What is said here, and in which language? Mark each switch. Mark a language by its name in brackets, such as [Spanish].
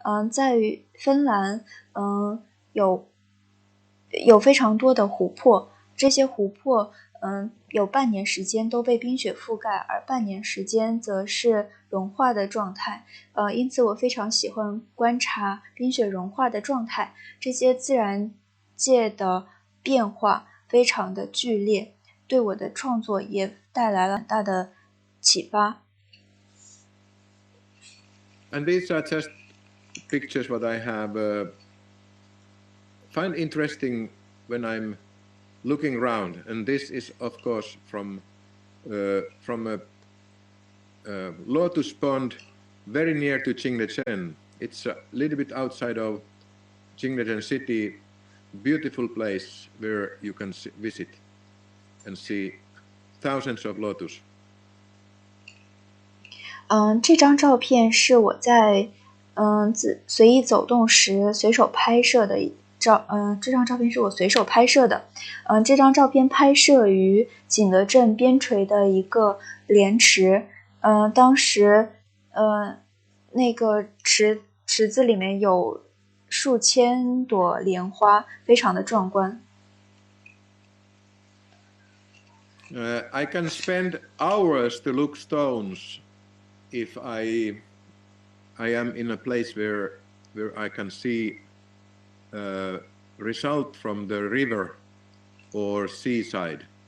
[Chinese] 在于芬兰，有非常多的湖泊，这些湖泊有半年时间都被冰雪覆盖，而半年时间则是融化的状态。因此我非常喜欢观察冰雪融化的状态，这些自然界的变化非常的剧烈，对我的创作也带来了很大的启发。 [English] And these are just pictures what I have find interesting when I'm looking around. And this is, of course, from a lotus pond very near to Jingdezhen. It's a little bit outside of Jingdezhen city, beautiful place where you can visit and see thousands of lotus. [Chinese] 这张照片是我在随意走动时随手拍摄的这张照片是我随手拍摄的。这张照片拍摄于景德镇边陲的一个莲池。当时那个池子里面有数千朵莲花，非常的壮观。 [English] I can spend hours to look stones if I am in a place where I can see result from the river or seaside.